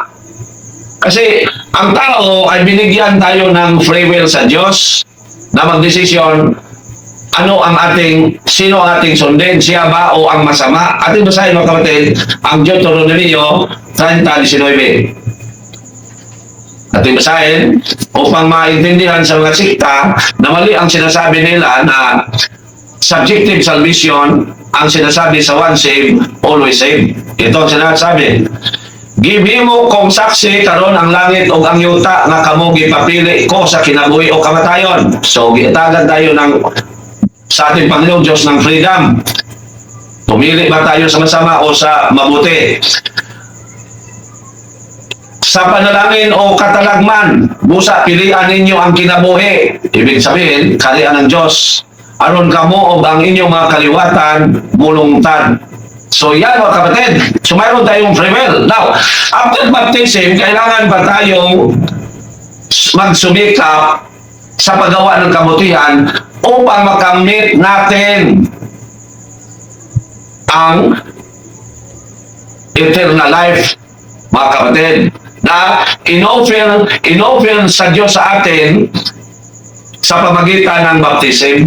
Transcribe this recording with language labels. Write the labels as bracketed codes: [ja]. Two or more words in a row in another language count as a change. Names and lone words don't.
[tl] Kasi ang tao ay binigyan tayo ng [en] free will [tl] sa Diyos na magdesisyon sino ang ating sundin, siya ba o ang masama. Ating basahin mga kapatid, ang Deuteronomio 30:19. Ating basahin upang maintindihan sa mga sikta na mali ang sinasabi nila na [en] subjective salvation [tl] ang sinasabi sa [en] once saved, always saved. [tl] Ito ang sinasabi. [ceb] Gibimo kong saksi karon ang langit o ang yuta nga kamo gipapili ko sa kinabuhi o kamatayon. [tl] So giitagan tayo sa ating Panginoong Diyos ng freedom. Pumili ba tayo sa masama o sa mabuti? [ceb] Sa panalangin o katalagman, busa pilian ninyo ang kinabuhi. [tl] Ibig sabihin, karian ng Diyos. [ceb] Aron kamo o ang inyong mga kaliwatan, mulungtad. [tl] So yan mga kapatid. So mayroon tayong [en] free will. Now, after baptism, [tl] kailangan ba tayong magsumikap sa paggawa ng kabutihan upang makamit natin ang [en] eternal life, [tl] mga kapatid, na in-offer sa Diyos sa atin sa pamagitan ng baptism.